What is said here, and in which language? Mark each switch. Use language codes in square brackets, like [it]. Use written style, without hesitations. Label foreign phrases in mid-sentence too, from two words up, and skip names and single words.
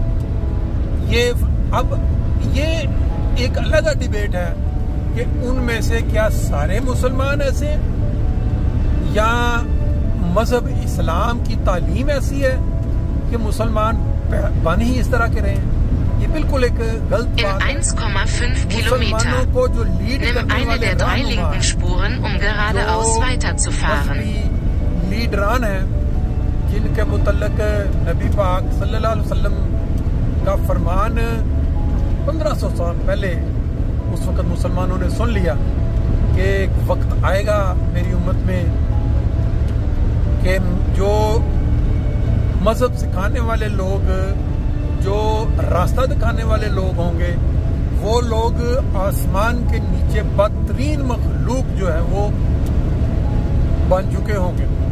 [ur] اب یہ ایک الگ ڈیبیٹ ہے کہ ان میں سے کیا سارے مسلمان ایسے ہیں یا مذہب اسلام کی تعلیم ایسی ہے کہ مسلمان بن ہی اس طرح کے رہے ہیں. یہ بالکل ایک غلط بات ہے. [de] 1,5 Kilometer. [ur] کو جو لیڈ [de] Nimm [ur] کرنے [de] eine [ur] والے [de] der 3 linken Spuren, um geradeaus weiterzufahren. [ur] لیڈران ہے جن کے متعلق نبی پاک صلی اللہ علیہ وسلم کا فرمان 1500 سال پہلے اس وقت مسلمانوں نے سن لیا کہ ایک وقت آئے گا میری امت میں کہ جو مذہب سکھانے والے لوگ، جو راستہ دکھانے والے لوگ ہوں گے، وہ لوگ آسمان کے نیچے بدترین مخلوق جو ہے وہ بن چکے ہوں گے.